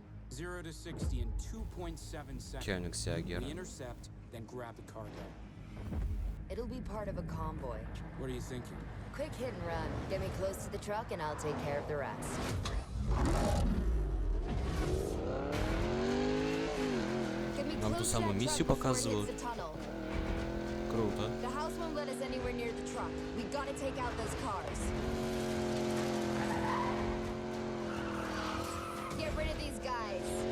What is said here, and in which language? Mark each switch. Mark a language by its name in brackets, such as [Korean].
[English] 0 to 60 in 2.7 seconds. We intercept, then grab the cargo. It'll be part of a convoy. What are you thinking? Quick hit and run. Get me close to the truck and I'll take care of the rest. [Russian] Нам ту самую миссию показывают. Круто. [English] The house won't let us anywhere near the truck. We gotta take out those cars. Get rid of these guys.